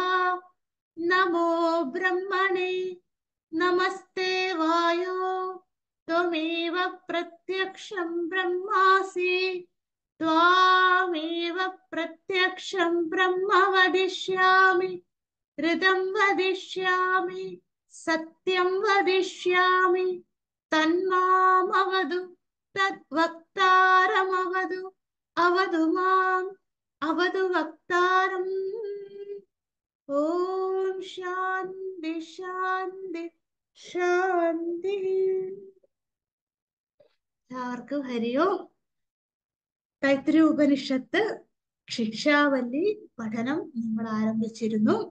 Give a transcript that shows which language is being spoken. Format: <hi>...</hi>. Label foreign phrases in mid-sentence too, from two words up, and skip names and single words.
<sa>नमो ब्रह्मणे नमस्ते वायो त्वमेव प्रत्यक्षं ब्रह्मासि त्वामेव प्रत्यक्षं ब्रह्म वदिष्यामि ऋतं वदिष्यामि सत्यं वदिष्यामि तन्मामवतु तद्वक्तारमवतु अवतु माम् अवतु वक्तारम्। ഓം ശാന്തി ശാന്തി ശാന്തി.</sa> <ml>എല്ലാവർക്കും ഹരി ഓം. തൈത്തിരീയ ഉപനിഷത്ത് ശിക്ഷാവല്ലി പഠനം നമ്മൾ ആരംഭിച്ചിരുന്നു.</ml>